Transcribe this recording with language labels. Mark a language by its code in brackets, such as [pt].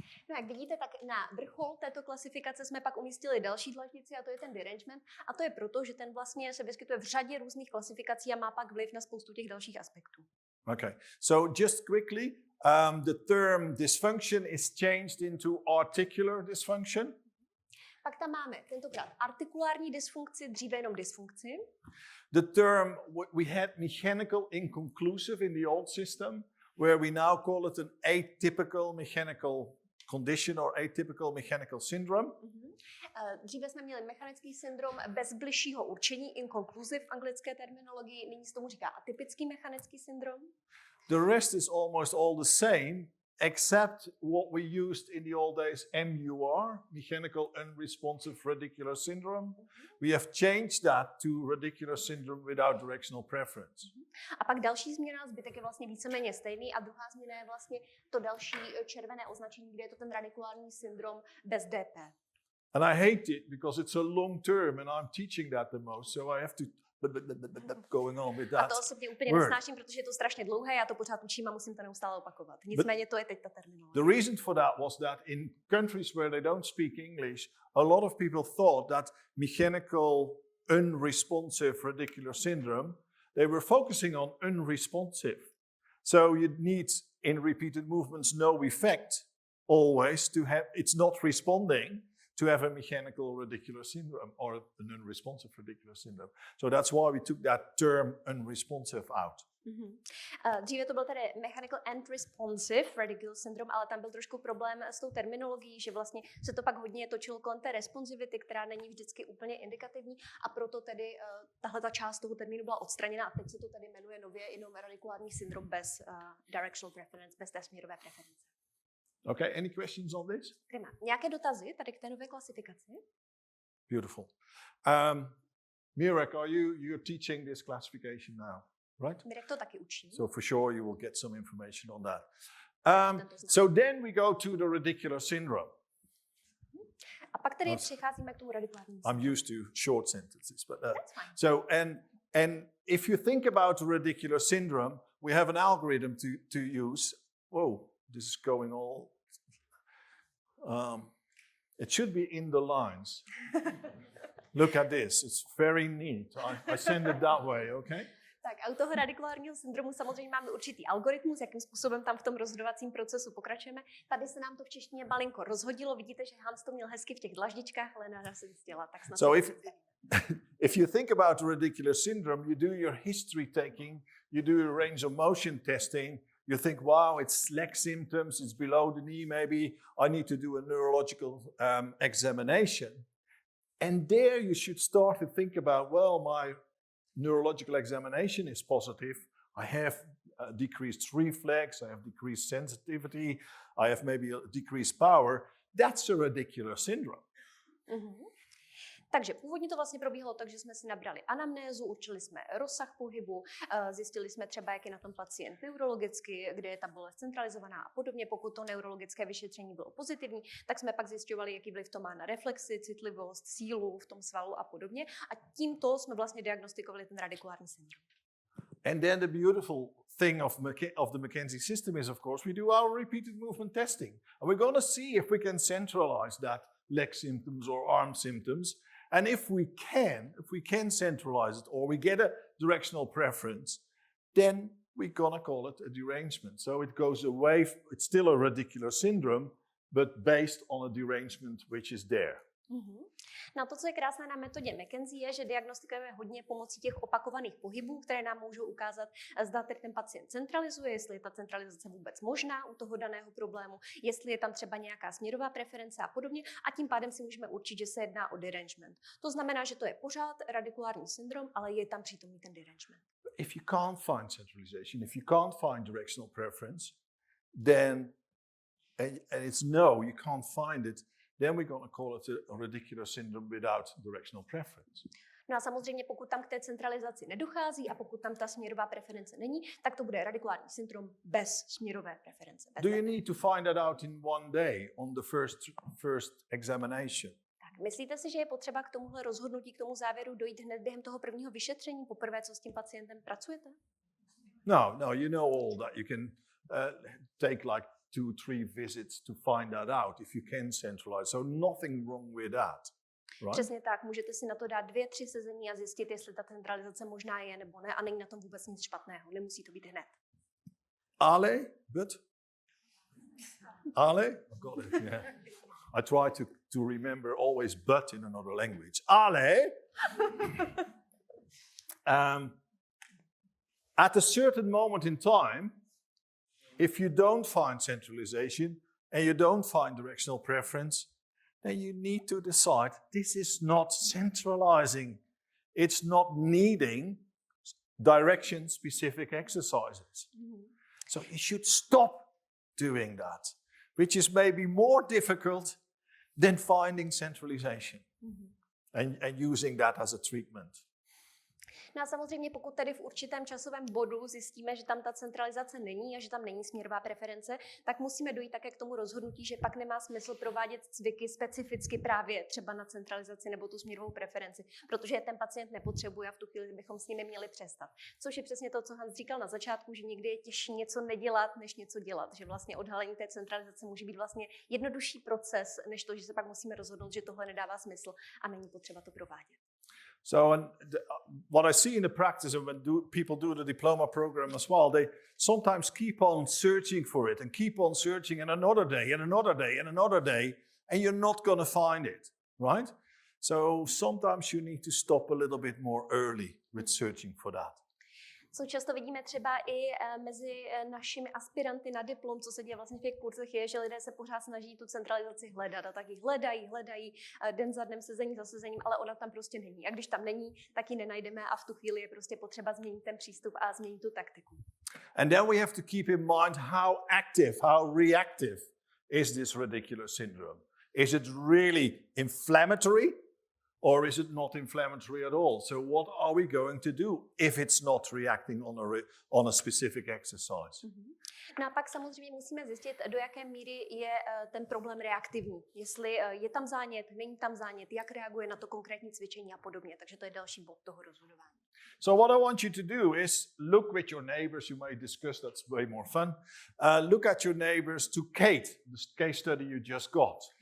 [cs] No, jak vidíte, tak na vrchol této klasifikace jsme pak umístili další dlaždici a to je ten derangement. A to je proto, že ten vlastně se vyskytuje v řadě různých klasifikací a má pak vliv na spoustu těch dalších aspektů. [en] Okay, so just quickly, the term dysfunction is changed into articular dysfunction. [cs] Pak tam máme tentokrát artikulární dysfunkci, dříve jenom dysfunkci. [en] The term, we had mechanical inconclusive in the old system, where we now call it an atypical mechanical condition or atypical mechanical syndrome. [cs] Dříve jsme měli mechanický syndrom bez bližšího určení, inconclusive v anglické terminologii, nyní se tomu říká atypický mechanický syndrom. [en] The rest is almost all the same, except what we used in the old days, MUR, mechanical unresponsive radicular syndrome. We have changed that to radicular syndrome without directional preference. [cs] A pak další změna, zbytek je vlastně víceméně stejný a druhá změna je vlastně to další červené označení, kde je to ten radikulární syndrom bez DP. [en] And I hate it because it's a long term and I'm teaching that the most, so I have to going on with that. [cs] A to osobně úplně nesnáším, protože je to strašně dlouhé, já to pořád učím a musím to neustále opakovat. Nicméně to je teď ta terminologie. [en] The reason for that was that in countries where they don't speak English, a lot of people thought that mechanical unresponsive radicular syndrome, they were focusing on unresponsive. So you need in repeated movements no effect always to have, it's not responding, to have a mechanical radicular syndrome or an unresponsive radicular syndrome. So that's why we took that term unresponsive out. [cs] Dříve to byl tedy [en] mechanical and responsive radicular syndrome, [cs] ale tam byl trošku problém s tou terminologií, že vlastně se to pak hodně točilo kolem té responsivity, která není vždycky úplně indikativní a proto tedy tahle ta část toho termínu byla odstraněna a teď se to tedy jmenuje nově jenom radikulární syndrom bez [en] directional preference, [cs] bez té směrové preference. [en] Okay, any questions on this? [cs] Prima. Nějaké dotazy tady k té nové klasifikaci? [en] Beautiful. Mirek, you're teaching this classification now, right? [cs] Mirek to taky učí. [en] So for sure you will get some information on that. So then we go to the radicular syndrome. [cs] A pak tedy přicházíme k tomu radikulárnímu syndromu. [en] I'm used to short sentences, but That's fine. so and if you think about the radicular syndrome, we have an algorithm to use. Whoa, this is going all. It should be in the lines. Look at this. It's very neat. I send it that way, okay? [cs] Tak a u toho radikulárního syndromu samozřejmě máme určitý algoritmus, jakým způsobem tam v tom rozhodovacím procesu pokračujeme. Tady se nám to v češtině malinko rozhodilo. Vidíte, že Hans to měl hezky v těch dlaždičkách, ale Nára se zjistila. Tak snad [en] so if you think about the radicular syndrome, you do your history taking, you do your range of motion testing, you think, wow, it's leg symptoms, it's below the knee, maybe I need to do a neurological examination. And there you should start to think about, well, my neurological examination is positive. I have decreased reflex, I have decreased sensitivity, I have maybe a decreased power. That's a radicular syndrome. [cs] Takže původně to vlastně probíhalo tak, že jsme si nabrali anamnézu, určili jsme rozsah pohybu, zjistili jsme třeba, jak je na tom pacient neurologicky, kde je ta bolest centralizovaná a podobně. Pokud to neurologické vyšetření bylo pozitivní, tak jsme pak zjišťovali, jaký vliv to má na reflexy, citlivost, sílu v tom svalu a podobně. A tímto jsme vlastně diagnostikovali ten radikulární syndrom. [en] And then the beautiful thing of the McKenzie system is, of course, we do our repeated movement testing. And we're going to see if we can centralize that leg symptoms or arm symptoms. And if we can centralize it or we get a directional preference, then we're going to call it a derangement. So it goes away, it's still a radicular syndrome, but based on a derangement which is there. [cs] No to, co je krásné na metodě McKenzie, je, že diagnostikujeme hodně pomocí těch opakovaných pohybů, které nám můžou ukázat, zda ten pacient centralizuje, jestli je ta centralizace vůbec možná u toho daného problému, jestli je tam třeba nějaká směrová preference a podobně, a tím pádem si můžeme určit, že se jedná o derangement. To znamená, že to je pořád radikulární syndrom, ale je tam přítomný ten derangement. [en] If you can't find centralization, if you can't find directional preference, then, and it's no, you can't find it, then we're going to call it a radicular syndrome without directional preference. [cs] No a samozřejmě, pokud tam k té centralizaci nedochází a pokud tam ta směrová preference není, tak to bude radikulární syndrom bez směrové preference. [en] Do you need to find that out in one day on the first examination? [cs] Tak, myslíte si, že je potřeba k tomuhle rozhodnutí, k tomu závěru dojít hned během toho prvního vyšetření, poprvé, co s tím pacientem pracujete? [en] No, you know all that. You can take like 2-3 visits to find that out if you can centralize. So nothing wrong with that. Right? [cs] Přesně tak, můžete si na to dát 2-3 sezení a zjistit, jestli ta centralizace možná je nebo ne, a není na tom vůbec nic špatného, nemusí to být hned. [en] Ale, I've got it, yeah. I try to remember always but in another language. Ale, at a certain moment in time, if you don't find centralization and you don't find directional preference, then you need to decide this is not centralizing. It's not needing direction-specific exercises. So you should stop doing that, which is maybe more difficult than finding centralization and using that as a treatment. [cs] No a samozřejmě, pokud tady v určitém časovém bodu zjistíme, že tam ta centralizace není a že tam není směrová preference, tak musíme dojít také k tomu rozhodnutí, že pak nemá smysl provádět cviky specificky právě třeba na centralizaci nebo tu směrovou preferenci, protože ten pacient nepotřebuje a v tu chvíli bychom s nimi měli přestat. Což je přesně to, co Hans říkal na začátku, že někdy je těžší něco nedělat, než něco dělat, že vlastně odhalení té centralizace může být vlastně jednodušší proces, než to, že se pak musíme rozhodnout, že tohle nedává smysl a není potřeba to provádět. [en] So, what I see in the practice, and when people do the diploma program as well, they sometimes keep on searching for it and keep on searching and another day and another day and another day, and you're not going to find it, right? So sometimes you need to stop a little bit more early with searching for that. [cs] Co často vidíme třeba i mezi našimi aspiranty na diplom, co se děje vlastně v těch kurzech, je, že lidé se pořád snaží tu centralizaci hledat a tak ji hledají den za dnem, sezení za sezením, ale ona tam prostě není. A když tam není, tak ji nenajdeme a v tu chvíli je prostě potřeba změnit ten přístup a změnit tu taktiku. [en] And then we have to keep in mind how active, how reactive is this radicular syndrome. Is it really inflammatory? Or is it not inflammatory at all? So what are we going to do if it's not reacting on a specific exercise? [cs] No a pak samozřejmě musíme zjistit, do jaké míry je ten problém reaktivní. Jestli je tam zánět, není tam zánět, jak reaguje na to konkrétní cvičení a podobně. Takže to je další bod toho rozhodování. [en] So what I want you to do is look with your neighbors. You may discuss, that's way more fun. Look at your neighbors to Kate, the case study you just got.